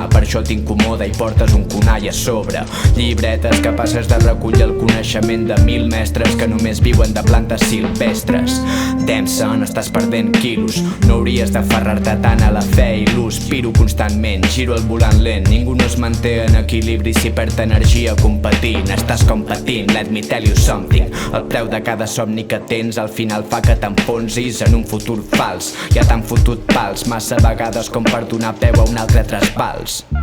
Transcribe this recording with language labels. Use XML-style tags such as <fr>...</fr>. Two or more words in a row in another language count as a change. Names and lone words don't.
<ca>Per això t'incomoda i portes un conall a sobre. Llibretes capaces de recollir el coneixement de 1000 mestres que només viuen de plantes silvestres.</ca> <en>Damn son,</en> <ca>estàs perdent quilos. No hauries d'aferrar-te tant a la fe i l'ús. Piro constantment, giro el volant lent. Ningú no es manté en equilibri si perd energia competint. Estàs competint,</ca> <en>let me tell you something.</en> <ca>El preu de cada somni que tens al final fa que t'enfonsis en un futur fals. Ja t'han fotut pals massa vegades com per donar peu a un altre trasbals.</ca>